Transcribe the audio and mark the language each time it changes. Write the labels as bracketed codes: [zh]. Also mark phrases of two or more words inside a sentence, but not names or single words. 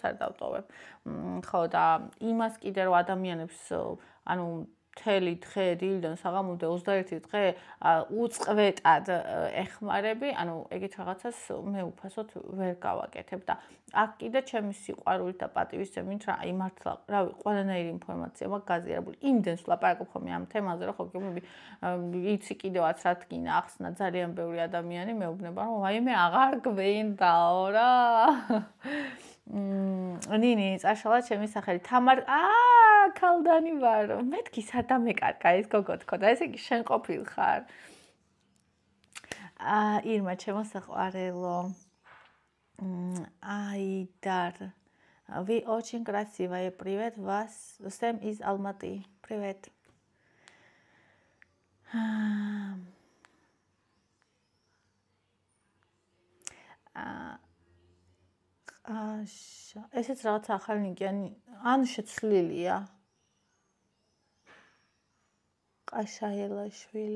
[ka] არ დავტოვებ ხო და იმას კიდე რომ ადამიანებს ანუ მთელი დღე დილიდან საღამომდე 21 დღე უწყლეტად ეხმარები ანუ ეგეთ რაღაცას მე უფასოდ ვერ გავაკეთებ და აქ კიდე ჩემი სიყვარული და პატივისცემით რა აი მართლა რავი ყველანაირი ინფორმაცია მაქვს გაზიარებული იმდენს ვლაპარაკობ ხოლმე ამ თემაზე რომ ხო გემები იცი კიდევაც რა თქინა ახსნა ძალიან ბევრი ადამიანი მეუბნება რომ ვაიმე აღარ გვინდაო რა ნინი წაშალა ჩემი სახელი თამარ ქალდანი ვარ მეთქი სადამეკარკა ეს გოგო თქო და ესე იგი შენ ყოფილხარ ირმა ჩემო საყვარელო Айдар. [ru] Вы очень красивая. Привет вас. Всем из Алматы. Привет. [ka] ესეც რაღაც ახალი ნიკიანი ან შეცვლილია. ყაშაელაშვილი.